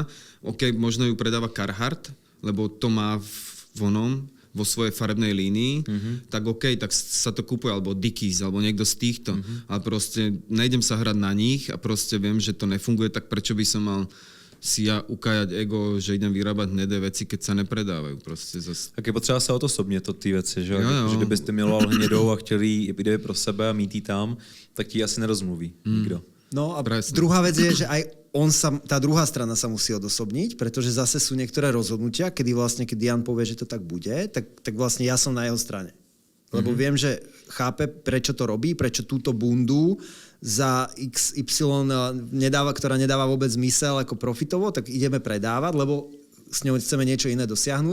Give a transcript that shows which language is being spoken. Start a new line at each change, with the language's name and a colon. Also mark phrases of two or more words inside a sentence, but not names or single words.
Slovak: OK, možno ju predáva Carhartt, lebo to má vo svojej farebnej línii. Tak OK, tak sa to kúpuje, alebo Dickies, alebo niekto z týchto. Ale proste nejdem sa hrať na nich a proste viem, že to nefunguje, tak prečo by som mal si ja ukájať ego, že idem vyrábať hnedé veci, keď sa nepredávajú.
Czech: Prostě tak je potřeba se odosobnit od té věci, že? Že kdybyste miloval hnědou a chtěli jít pro sebe a mít ji tam, tak ti asi nerozmluví nikdo.
Slovak: No a druhá vec je, že aj tá druhá strana sa musí odosobniť, pretože zase sú niektoré rozhodnutia, keď Dian povie, že to tak bude, tak vlastne ja som na jeho strane. Lebo viem, že chápe, prečo to robí, prečo túto bundu za XY ktorá nedáva vôbec zmysel ako profitovo, tak ideme predávať, lebo s ňou chceme niečo iné dosiahnuť.